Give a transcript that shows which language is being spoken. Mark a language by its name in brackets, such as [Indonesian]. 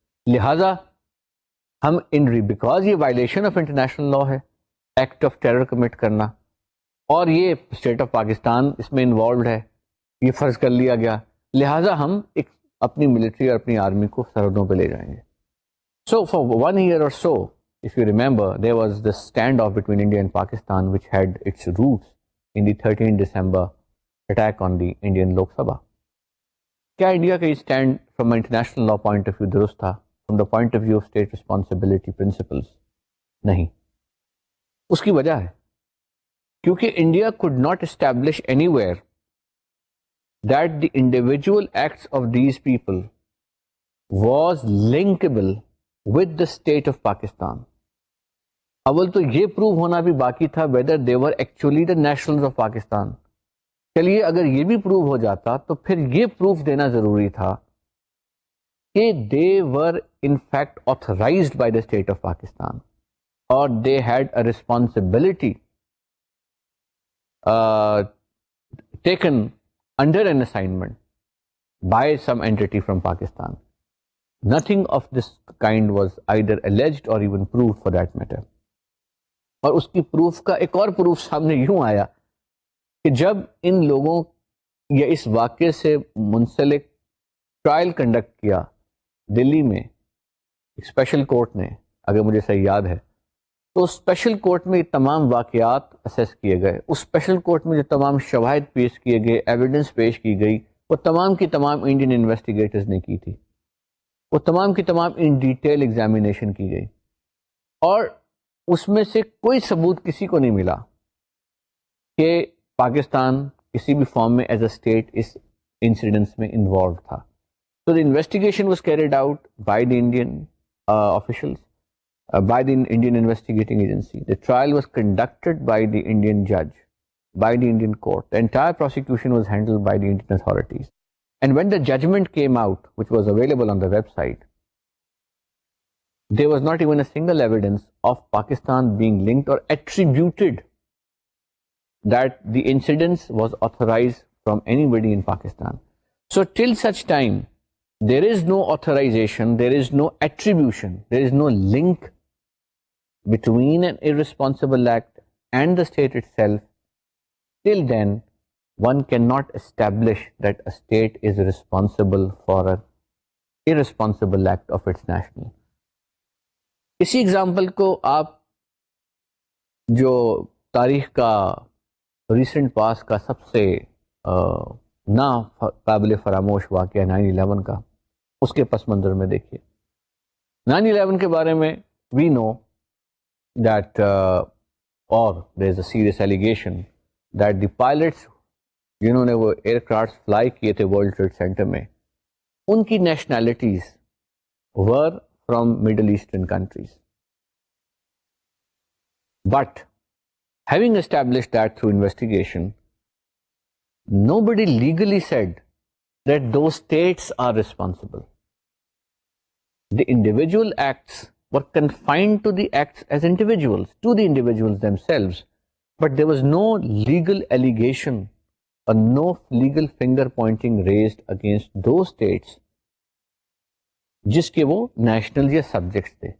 [Urdu] لہٰذا ہم [English] because یہ violation of international law [Urdu] ہے، ایکٹ آف ٹیرر کمٹ کرنا، اور یہ اسٹیٹ آف پاکستان اس میں انوالوڈ ہے، یہ فرض کر لیا گیا، لہٰذا ہم ایک اپنی ملٹری اور اپنی آرمی کو سرحدوں پہ لے جائیں گے. [English] So for 1 year or so, if you remember, there was this standoff between India and Pakistan which had its roots in the 13 December attack on the Indian Lok Sabha. [Urdu] کیا انڈیا کا یہ stand [English] from international law point of view [Urdu] درست تھا؟ [English] From the point of view of state responsibility principles? [Urdu] نہیں. اس کی وجہ ہے کیونکہ [English] India could not establish anywhere that the individual acts of these people was linkable with the state of Pakistan. [Urdu] اول تو یہ پروو ہونا بھی باقی تھا [English] whether they were actually the nationals of Pakistan. [Urdu] چلیے اگر یہ بھی پروو ہو جاتا تو پھر یہ پروف دینا ضروری تھا کہ [English] they were in fact authorized by the state of Pakistan or they had a responsibility taken under an assignment by some entity from Pakistan. Nothing of this kind was either alleged or even proved for that matter. [Urdu] اور اس کی proof کا ایک اور proof سامنے یوں آیا کہ جب ان لوگوں یا اس واقعے سے منسلک ٹرائل کنڈکٹ کیا دلی میں ایک اسپیشل کورٹ نے، اگر مجھے صحیح یاد ہے، تو اسپیشل کورٹ میں یہ تمام واقعات اسیس کیے گئے. اس اسپیشل کورٹ میں جو تمام شواہد پیش کیے گئے، ایویڈنس پیش کی گئی، وہ تمام کی تمام انڈین انویسٹیگیٹرز نے کی تھی. وہ تمام کی تمام ان ڈیٹیل ایگزامینیشن کی گئی، اور اس میں سے کوئی ثبوت کسی کو نہیں ملا کہ پاکستان کسی بھی فارم میں [English] as a state [Urdu] اس incidents میں انوالو تھا. [English] So the investigation was carried out by the Indian officials, by the Indian investigating agency. The trial was conducted by the Indian judge, by the Indian court. The entire prosecution was handled by the Indian authorities. And when the judgment came out, which was available on the website, there was not even a single evidence of Pakistan being linked or attributed that the incidents was authorized from anybody in Pakistan. So till such time, there is no authorization, there is no attribution, there is no link between an irresponsible act and the state itself. Till then, one cannot establish that a state is responsible for an irresponsible act of its national. [Urdu] اسی example کو آپ جو تاریخ کا recent past کا سب سے نا قابل فراموش واقعہ 9/11 کا، اس کے پس منظر میں دیکھیے. [English] 9/11 کے بارے میں وی نو دیٹ اور there is a serious allegation that the pilots جنہوں نے وہ ایئر کرافٹ فلائی کیے تھے ورلڈ ٹریڈ سینٹر میں، ان کی nationalities were from Middle Eastern countries. But having established that through investigation, nobody legally said that those states are responsible. The individual acts were confined to the acts as individuals, to the individuals themselves, but there was no legal allegation or no legal finger pointing raised against those states [Urdu] जिसके वो national या subjects थे.